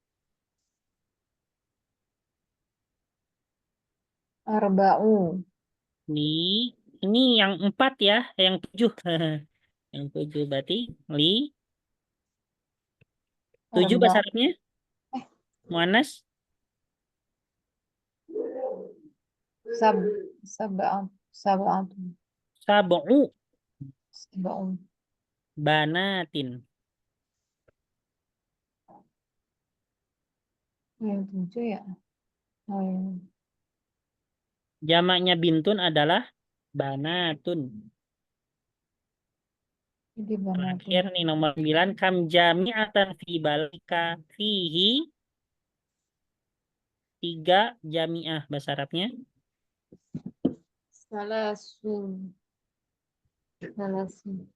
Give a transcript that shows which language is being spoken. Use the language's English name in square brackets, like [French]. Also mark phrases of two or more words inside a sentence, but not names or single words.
[Arabic] Arba'u. [Indonesian] Ini yang 4 ya, yang 7. Yang 7 berarti 7 bahasa [Arabic] Arba. [Indonesian] Arabnya? Muannas? [Arabic] Sab. Sab'at. Sab'at. Sab'u Sab'u. banatin. [Indonesian] Yang 7 ya. Oh iya. Jamaknya bintun adalah banatun. Jadi banatu. Terakhir nih nomor 9. [Arabic] كم جامعة في بلك فيه 3 جامعة [Indonesian] bahasa Arabnya. [Arabic] ثلاثون. ثلاثون.